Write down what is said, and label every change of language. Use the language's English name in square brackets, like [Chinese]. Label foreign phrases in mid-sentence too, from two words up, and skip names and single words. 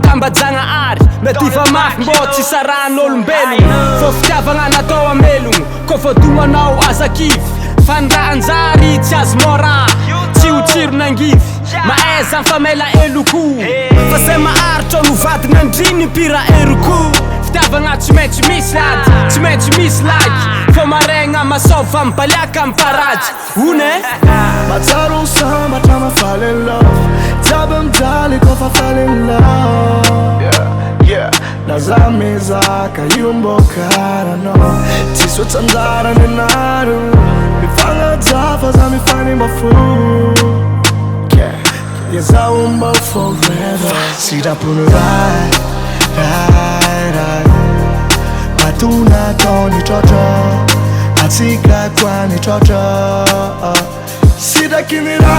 [Malagasy] tambajagna ary Mety iva mafy mbô tsy sarahan'olombelogno Fô fitiavagna natao amelogno Kô fa domanao azakivy Fandrahanjary tsy azo mora Tsy ho tsiro nangivy Maeza famela eloko Fa zay maharitra no vady nandriny pira eroko Fitiavagna tsy maintsy misy ady Tsy maintsy misy lagy Fô maregna masova mibaliaka miparady One matsaro sambatra [English] fall in love [Malagasy] jiaby mijaly kofa [English] fall in love [Malagasy] laza mizaka io mbô karanao tsisy otsanjarany anaro mifagnaja fa za mifanimba fo izaho mba forever sitrapony ray matonatao nitratra atsika koa nitratra sitrakiny